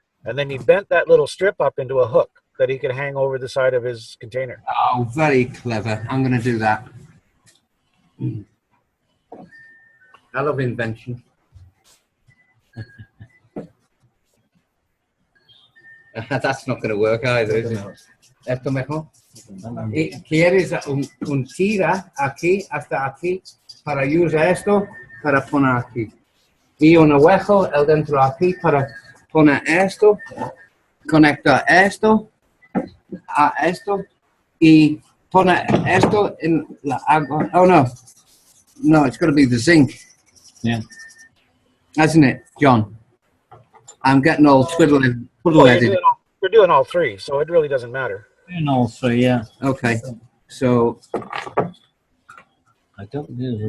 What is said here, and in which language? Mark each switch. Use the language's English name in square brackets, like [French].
[English] And then he bent that little strip up into a hook that he could hang over the side of his container. Oh, very clever. I'm going to do that. I love invention. That's not going to work either, is it? [Spanish] Esto mejor. Quieres un tira aquí hasta aquí para usar esto para poner aquí. Y un hueco el dentro aquí para poner esto, conectar esto a esto y poner esto en la agua. [English] Oh no, no, it's got to be the zinc. Yeah. Hasn't it, John? I'm getting all twiddling. Well, you're doing all three, so it really doesn't matter. And also, yeah. Okay, so I don't know.